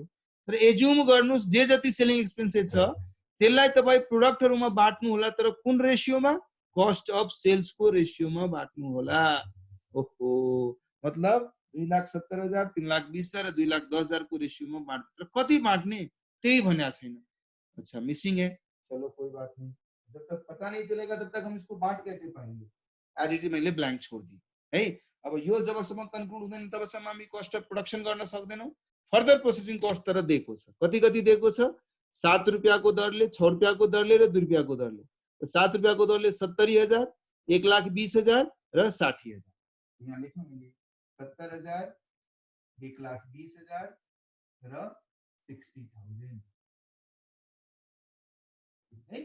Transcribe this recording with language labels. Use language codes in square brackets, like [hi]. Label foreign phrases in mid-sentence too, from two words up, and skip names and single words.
[ne] तर एज्युम गर्नुस् जे जति [en] selling expenses [ne] छ त्यसलाई तपाई प्रोडक्टहरुमा बाट्नु होला, तर कुन रेशियोमा, [en] cost of sales [ne] को रेशियोमा बाट्नु होला। ओहो, मतलब 2,70,000 3,20,000 र 2,10,000 को रेशियोमा बाट्नु, तर कति बाट्ने त्यही भनेको छैन। [hi] अच्छा मिसिंग है, चलो कोई बात नहीं, जब तक पता नहीं चलेगा तब तक हम इसको बांट कैसे पाएंगे। एज मैले ब्लैंक छोड़ दी है। [ne] अब यो जबसम्म कन्क्लुड हुँदैन तबसम्म हामी [en] cost of production [ne] गर्न सक्दैनौं। [en] further processing cost [ne] तर दिएको छ, कति कति दिएको छ, 7 रुपैयाँको दरले, 6 रुपैयाँको दरले र 2 रुपैयाँको दरले। 7 रुपैयाँको दरले 70,000, 1,20,000 र 60,000। यहाँ लेखौँ मैले 70,000, 1,20,000 र 60,000 है।